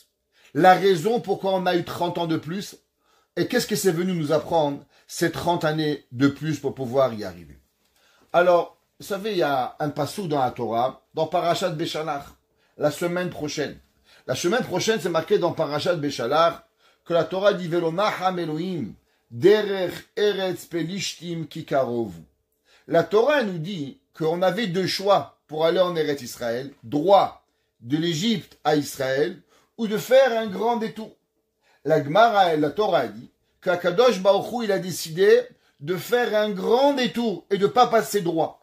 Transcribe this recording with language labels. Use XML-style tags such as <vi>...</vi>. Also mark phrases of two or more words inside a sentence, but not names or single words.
<fr>La raison pourquoi on a eu 30 ans de plus. Et qu'est-ce que c'est venu nous apprendre ces 30 années de plus pour pouvoir y arriver. Alors, vous savez, il y a un passou dans la Torah, dans Parashat Beshalach, la semaine prochaine. La semaine prochaine, c'est marqué dans Parashat Beshalach que la Torah dit</fr> <he>ולא נחם אלהים, דרך ארץ פלשתים כי קרוב.</he> <fr>La Torah nous dit qu'on avait 2 choix pour aller en Eretz Israël, droit de l'Égypte à Israël, ou de faire un grand détour. La Gemara, la Torah dit qu'</fr> <he>הקדוש ברוך הוא,</he> <fr>il a décidé de faire un grand détour et de ne pas passer droit.</fr>